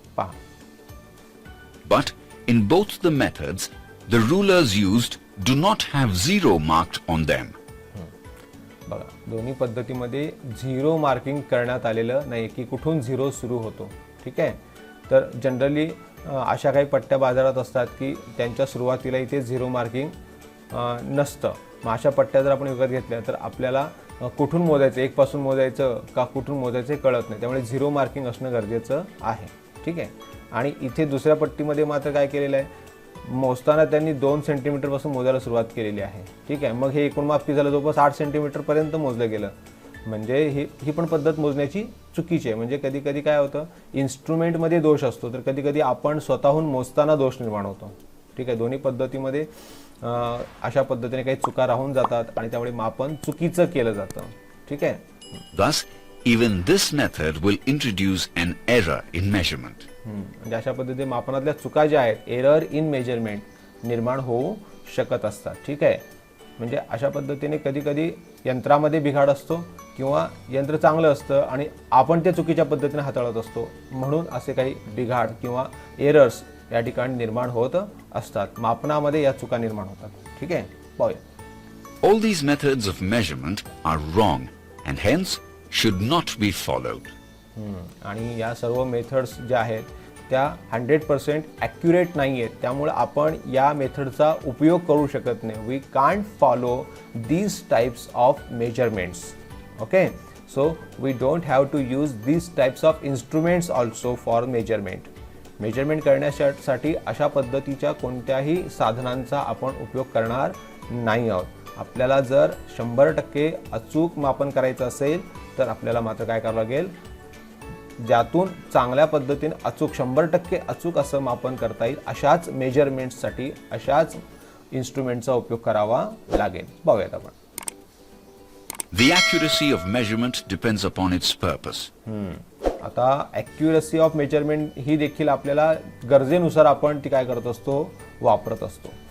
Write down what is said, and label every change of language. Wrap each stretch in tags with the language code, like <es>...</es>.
<mr>पहा.</mr> <en>But in both the methods, the rulers used do not have zero marked on them.</en> <mr>बघा, दोन्ही पद्धतीमध्ये zero marking करण्यात आलेलं नाही की कुठून झिरो सुरू होतो, ठीक आहे. तर जनरली अशा काही पट्ट्या बाजारात असतात की त्यांच्या सुरुवातीला इथे झिरो मार्किंग नसतं. मग अशा पट्ट्या जर आपण विकत घेतल्या तर आपल्याला कुठून मोजायचं, एक पासून मोजायचं का कुठून मोजायचं हे कळत नाही, त्यामुळे झिरो मार्किंग असणं गरजेचं आहे, ठीक आहे. आणि इथे दुसऱ्या पट्टीमध्ये मात्र काय केलेलं आहे, मोजताना त्यांनी 2 सेंटीमीटरपासून मोजायला सुरुवात केलेली आहे, ठीक आहे. मग हे एकूण माप किती झालं, जवळपास 8 सेंटीमीटरपर्यंत मोजलं गेलं. म्हणजे ही पण पद्धत मोजण्याची चुकीची आहे. म्हणजे कधी कधी काय होतं, इन्स्ट्रुमेंटमध्ये दोष असतो, तर कधी कधी आपण स्वतःहून मोजताना दोष निर्माण होतो, ठीक आहे. दोन्ही पद्धतीमध्ये अशा पद्धतीने काही चुका राहून जातात आणि त्यामुळे मापन चुकीचं केलं जातं, ठीक आहे.</mr> <en>Thus, even this method will introduce an error in measurement.</en> <mr>म्हणजे अशा पद्धतीने मापनातल्या चुका ज्या आहेत, एरर इन मेजरमेंट निर्माण होऊ शकत असतात, ठीक आहे. म्हणजे अशा पद्धतीने कधी कधी यंत्रामध्ये बिघाड असतो किंवा यंत्र चांगलं असतं आणि आपण ते चुकीच्या पद्धतीने हाताळत असतो, म्हणून असे काही बिघाड किंवा एरर्स या ठिकाणी निर्माण होत असतात. मापनामध्ये या चुका निर्माण होतात, ठीक आहे. पाहूया.</mr> <en>All these methods of measurement are wrong and hence should not be followed.</en> <mr>आणि या सर्व मेथड्स ज्या आहेत त्या 100% ॲक्युरेट नाही आहेत, त्यामुळे आपण या मेथडचा उपयोग करू शकत नाही.</mr> <en>We can't follow these types of measurements, okay. So we don't have to use these types of instruments also for measurement.</en> <mr>Measurement करण्यासाठी अशा पद्धतीच्या कोणत्याही साधनांचा आपण उपयोग करणार नाही आहोत. आपल्याला जर 100% अचूक मापन करायचं असेल तर आपल्याला मात्र काय करावं लागेल, ज्यातून चांगल्या पद्धतीने अचूक 100% अचूक असं मापन करता येईल अशाच मेजरमेंट्ससाठी अशाच इन्स्ट्रुमेंटचा उपयोग करावा लागेल. पाहूयात आपण.</mr> <en>The accuracy of measurement depends upon its purpose.</en> <mr>आता ॲक्युरसी ऑफ मेजरमेंट ही देखील आपल्याला गरजेनुसार आपण ती काय करत असतो, वापरत असतो.</mr>